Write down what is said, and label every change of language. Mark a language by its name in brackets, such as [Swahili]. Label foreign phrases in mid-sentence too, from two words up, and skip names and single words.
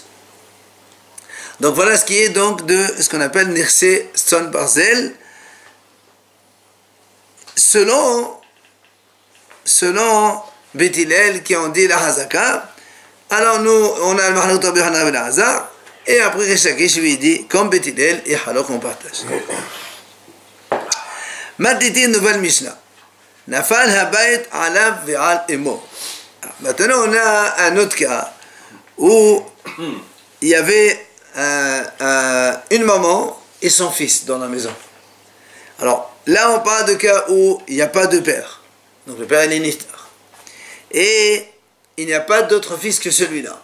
[French] Donc voilà ce qui est donc de ce qu'on appelle [Hebrew] נכסי צאן ברזל [French] selon Beth Hillel qui ont dit la Hazaka. Alors nous on a le Mahalot Rabbi Yochanan ben Elazar. Et après, Rish Lakish lui dit, comme Beth Hillel, et alors qu'on partage. Maintenant, une nouvelle Mishnah. [Hebrew] נפל הבית עליו ועל אמו. [French] Maintenant, on a un autre cas où il y avait une maman et son fils dans la maison. Alors, là, on parle de cas où il n'y a pas de père. Donc, le père est niftar. Et il n'y a pas d'autre fils que celui-là.